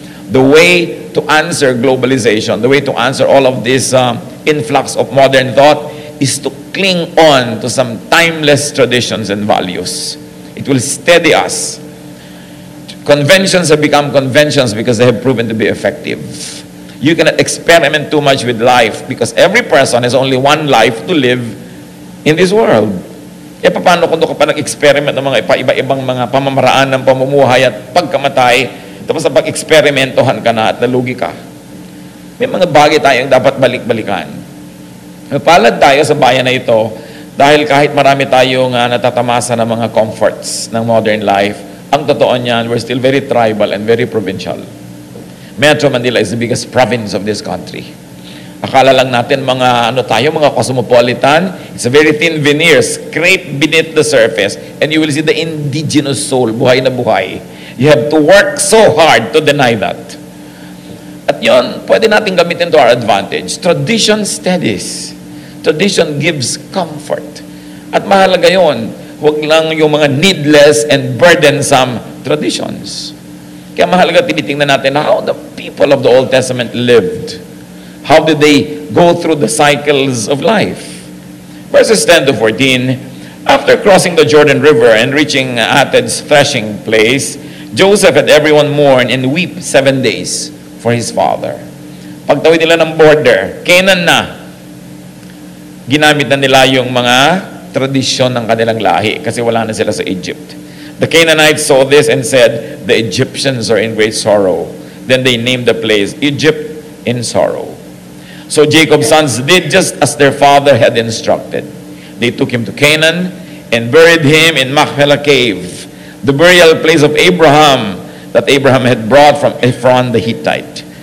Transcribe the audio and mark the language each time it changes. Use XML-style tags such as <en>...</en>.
<en>The way to answer globalization, the way to answer all of this influx of modern thought is to cling on to some timeless traditions and values. It will steady us. Conventions have become conventions because they have proven to be effective. You cannot experiment too much with life because every person has only one life to live in this world.</en> <tl>E paano kung doon ka pa nag-experiment ng mga iba-ibang mga pamamaraan ng pamumuhay at pagkamatay, tapos sa pag-experimentohan ka na at nalugi ka? May mga bagay tayong dapat balik-balikan. Palad tayo sa bayan na ito dahil kahit marami tayong natatamasa ng mga comforts ng modern life, ang totoo niyan, we're still very tribal and very provincial.</tl> <en>Metro Manila is the biggest province of this country.</en> <tl>Akala lang natin mga mga cosmopolitan.</tl> <en>It's a very thin veneer, scrape beneath the surface, and you will see the indigenous soul, buhay na buhay. You have to work so hard to deny that.</en> <tl>At yon, pwede natin gamitin to our advantage. Tradition steadies.</tl> <en>Tradition gives comfort. At mahalaga yon, huwag lang yung mga needless and burdensome traditions. Kaya mahalaga tinitingnan natin how the people of the Old Testament lived. How did they go through the cycles of life? Verses 10 to 14, after crossing the Jordan River and reaching Ated's threshing place, Joseph had everyone mourn and weep 7 days for his father.</en> <tl>Pagtawid nila ng border, Canaan na. Ginamit na nila yung mga tradisyon ng kanilang lahi kasi wala na sila sa Egypt.</tl> <en>The Canaanites saw this and said, the Egyptians are in great sorrow. Then they named the place Egypt in sorrow. So Jacob's sons did just as their father had instructed. They took him to Canaan and buried him in Machpelah cave, the burial place of Abraham that Abraham had brought from Ephron the Hittite.</en>